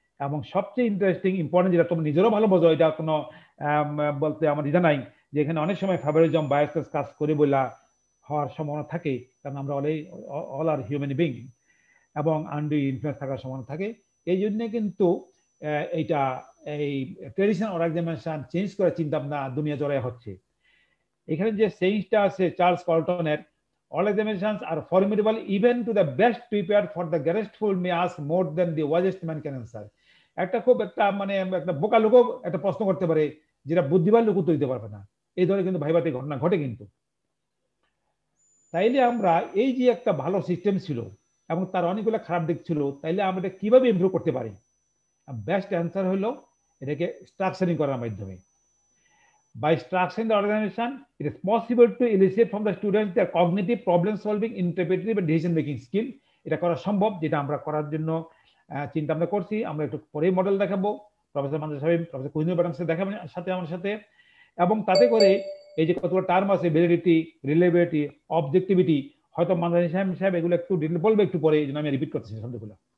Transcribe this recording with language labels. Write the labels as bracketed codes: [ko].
[bn] এবং সবচেয়ে interesting important যেটা তোমরা নিজেরও ভালো বোঝো, এটা কোনো বলতে আমার দ্বিধা নাই, যে এখানে অনেক সময় ফেভারিজম বায়াস কাজ করে বলে হওয়ার সম্ভাবনা থাকে, কারণ আমরা [en] all are human being, [bn] এবং আন্ডু ইনফ্লুয়েন্স থাকার সম্ভাবনা থাকে। এই জন্য কিন্তু এইটা এই ট্রেডিশনাল অর্গানাইজেশন চেঞ্জ করার চিন্তা ভাবনা দুনিয়া জড়ায় হচ্ছে। এখানে যে সেইন্সটা আছে Charles কল্টনের, [en] all examinations are formidable even to the best prepared, for the greatest fool may ask more than the wisest man can answer। [bn] একটা খুব একটা মানে একটা বোকা লোকও একটা প্রশ্ন করতে পারে যেটা বুদ্ধিমান লোক উত্তর দিতে পারবে না, এই ধরনের কিন্তু ভাইভাতে ঘটনা ঘটে। কিন্তু তাইলে আমরা এই যে একটা ভালো সিস্টেম ছিল এবং তার অনেকগুলো খারাপ দিক ছিল, তাইলে আমরা এটা কিভাবে ইমপ্রুভ করতে পারি? বেস্ট অ্যান্সার হলো এটাকে স্ট্রাকচারিং করার মাধ্যমে। [en] By structuring the organization, it is possible to elicit from the students their cognitive, problem solving, interpretive and decision making skill. [bn] এটা করা সম্ভব, যেটা আমরা করার জন্য চিন্তা ভাবনা করছি। আমরা একটু পরেই মডেল দেখাবো, প্রফেসর মানজুর সাহেব, প্রফেসর কুহিনুর ম্যাডাম সাথে দেখাবেন সাথে আমার সাথে। এবং তাতে করে এই যে কতগুলো টার্ম আছে, ভ্যালিডিটি, রিলেবিলিটি, অবজেক্টিভিটি, হয়তো মানজুর সাহেব এগুলো একটু ডিটেল বলবে একটু পরে, এই জন্য আমি রিপিট করতেছি শব্দগুলো।